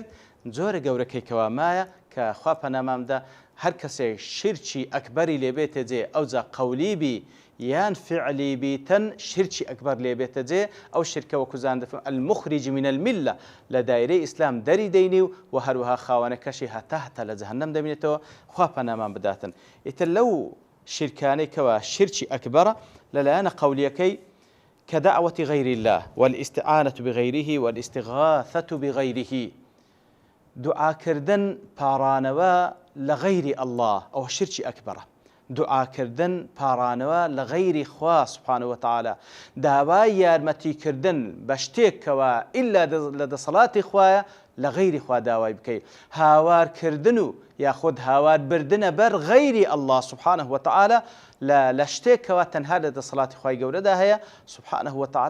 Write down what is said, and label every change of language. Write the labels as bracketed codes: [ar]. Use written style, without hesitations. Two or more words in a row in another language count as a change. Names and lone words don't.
[ckb] جۆرە گەورەکەی کەوا مایە کە خوا پەنامامدا هەر کەسێک شرکی ئەکبەری لێبێتە جێ ئەوجا قەولی بی یان فعلی بیتن شرکی ئەکبەر لێبێتە جێ ئەو شرکە وەکوزان دەفەرمێ [ar] المخرج من الملة [ckb] لە دایرەی ئیسلام دەری دەینی و هەروەها خاوەنەکەشی هەتا لە جەهەنەم دەبینێتەوە. خوا پەنامان بداتن. ئیتر لەو شرکانەی کەوا شرکی ئەکبەرە لەلایەنە قەولیەکەی [ar] كدعوة غير الله والاستعانة بغيره والاستغاثة بغيره. [ckb] دعا كردن پارانەوە لە غەیری الله ئەوە شرکی ئەکبەرە. دوعاکردن پارانەوە لە غەیری خوا [ar] سوبحانه وتعالى. [ckb] داوای یارمەتیکردن بە شتێکەوە ئیلا لە دەسەڵاتی خوایە لە غەیری خوا داوای بکەیت. هاوارکردن و یاخود هاواربردنە بەر غەیری الله [ar] سوبحانه وتعالى [ckb] لە شتێکەوە تەنها لە دەسەڵاتی خوای گەورەدا هەیە [ar] سوبحانه وتعالى.